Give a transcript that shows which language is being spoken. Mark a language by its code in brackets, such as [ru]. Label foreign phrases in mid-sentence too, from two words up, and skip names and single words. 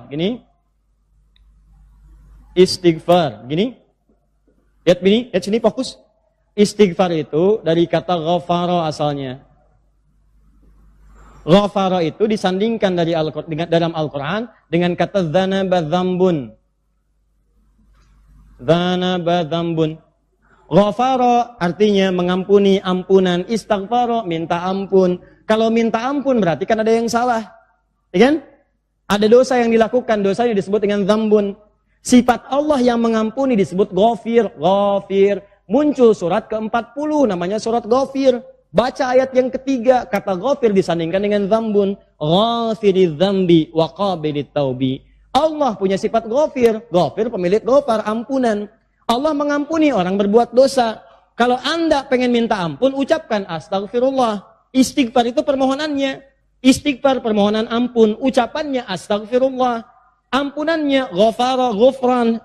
[id] Gini. Istighfar. Gini. Lihat sini fokus. Istighfar itu dari kata ghafara asalnya. Ghafara itu disandingkan dalam Al-Quran dengan kata [ar] ذنب ذنب. ذنب ذنب. [id] Ghafara artinya mengampuni, ampunan. Istighfar minta ampun. Kalau minta ampun berarti kan ada yang salah. Ya kan? Ada dosa yang dilakukan, dosanya disebut dengan dzambun. Sifat Allah yang mengampuni disebut ghafir. Ghafir. Muncul surat ke-40 namanya surat ghafir. Baca ayat yang ketiga, kata ghafir disandingkan dengan dzambun. [ar] غافر الذنب وقابل التوب. [id] Allah punya sifat ghafir. Ghafir pemilik ghafar, ampunan. Allah mengampuni orang berbuat dosa. Kalau Anda pengen minta ampun, ucapkan astagfirullah. Istighfar itu permohonannya. Istighfar permohonan ampun. Ucapannya astagfirullah. Ampunannya [ar] غفر، غفران.